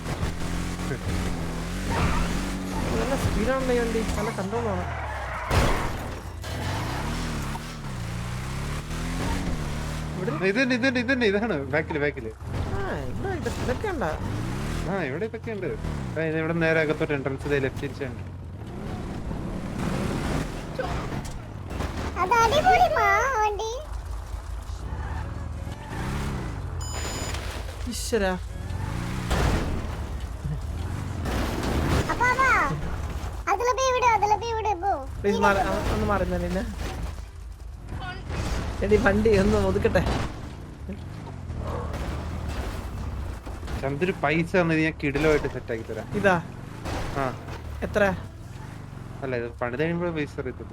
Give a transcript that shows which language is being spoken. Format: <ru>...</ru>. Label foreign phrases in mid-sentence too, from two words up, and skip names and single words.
<ml>നല്ല സ്പീഡാണല്ലോ ഈ വണ്ടി നല്ല കൺട്രോളാണ് ഇതാണ് ബാക്കില്. ഇതൊക്കെ ഉണ്ടാ ഇവിടെ ഇതൊക്കെ ഉണ്ട്. ഇവിടെ നേരെ അകത്തോട്ട്</ml> <en>entrance left</en> <ml>തിരിച്ചുണ്ട്.</ml> <ta>அது அடிபொலிமா வண்டி</ta> <ml>ഈശ്വര</ml> <ta>அப்பா அதுல போய் விடு போ</ta> <ml>പ്ലീസ് ഒന്ന് മാറുന്ന പിന്നെ എടി വണ്ടി ഒന്ന് ഒതുക്കട്ടെ ചന്ദ്രു പൈസ തന്നത് ഞാൻ കിടിലമായിട്ട് സെറ്റ് ആക്കി തരാം. ഇതാ ആ എത്ര അല്ല, ഇത് പണിത് കഴിയുമ്പോൾ പൈസ അറിയത്തുള്ളൂ.</ml>